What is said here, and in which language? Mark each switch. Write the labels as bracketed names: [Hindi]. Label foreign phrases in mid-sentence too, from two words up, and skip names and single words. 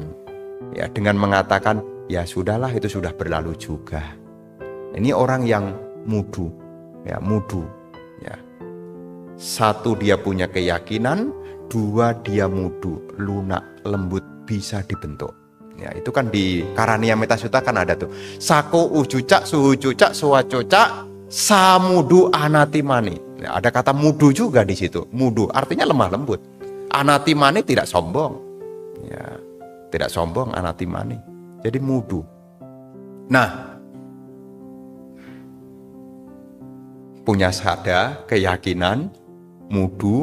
[Indonesian] Ya, dengan mengatakan, ya sudahlah, itu sudah berlalu juga. Ini orang yang mudu, ya mudu. Ya. Satu, dia punya keyakinan. Dua, dia mudu, lunak, lembut, bisa dibentuk. Ya, itu kan di Karania Metasutta kan ada tuh. [Pali] Sako ucucak, suhucucak, suwacocak, samudu anatimani. [Indonesian] Ya, ada kata mudu juga di situ. Mudu artinya lemah lembut. Anatimani tidak sombong. Ya, tidak sombong anatimani. Jadi mudu. Nah, punya sada, keyakinan, mudu.